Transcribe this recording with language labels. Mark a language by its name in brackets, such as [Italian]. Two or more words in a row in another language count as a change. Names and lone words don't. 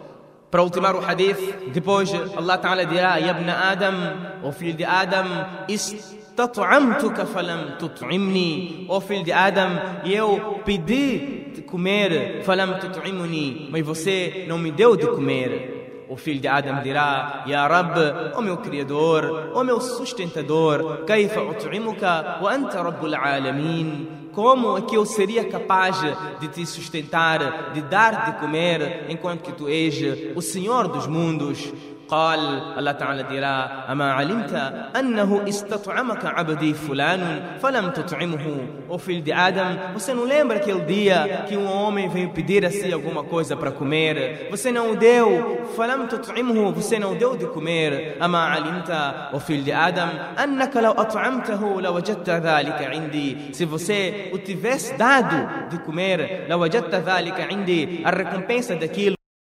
[Portuguese] Para ultimar o hadith, depois [Arabic] الله تعالى [Portuguese] dirá: [Arabic] يا ابن آدم, [Portuguese] o filho de Adam, [Arabic] استطعمتك فلم تطعمني. [Portuguese] Ó filho de Adam, eu pedi de comer, [Arabic] فلم تطعمني, [Portuguese] mas você não me deu de comer. O filho de Adam dirá: [Arabic] يا رب, [Portuguese] ó meu Criador, ó meu sustentador, [Arabic] كيف أطعمك وأنت رب العالمين? [Portuguese] Como é que eu seria capaz de te sustentar, de dar de comer, enquanto que tu és o Senhor dos mundos? [Arabic] قال الله تعالى dirá: أما علمت أنه استطعمك عبدي فلان فلم تطعمه. [Portuguese] O filho de Adam, você não lembra aquele dia que um homem veio pedir a si alguma coisa para comer? Você não o deu. [Arabic] فلم تطعمه, [Portuguese] você não deu de comer. [Arabic] أما علمت, [Portuguese] o filho de Adam, [Arabic] أنك لو أطعمته لوجدت ذلك عندي. [Portuguese] Se você o tivesse dado de comer, [Arabic] لوجدت ذلك عندي, [Portuguese] a recompensa daquilo